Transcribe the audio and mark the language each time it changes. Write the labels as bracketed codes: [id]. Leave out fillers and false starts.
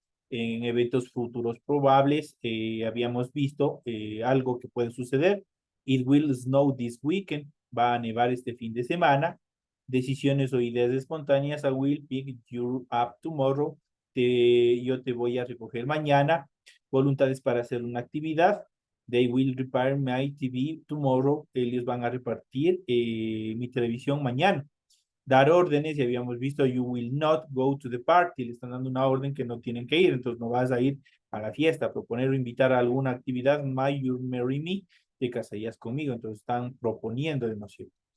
[es] En eventos futuros probables habíamos visto algo que puede suceder. [en] It will snow this weekend. [es] Va a nevar este fin de semana. Decisiones o ideas espontáneas. [en] I will pick you up tomorrow. [es] Yo te voy a recoger mañana. Voluntades para hacer una actividad. [en] They will repair my TV tomorrow. [es] Ellos van a repartir mi televisión mañana. Dar órdenes, y habíamos visto, [en] you will not go to the party, [es] le están dando una orden que no tienen que ir, entonces no vas a ir a la fiesta, proponer o invitar a alguna actividad, [en] you marry me, [es] te casarías conmigo, entonces están proponiendo de noción.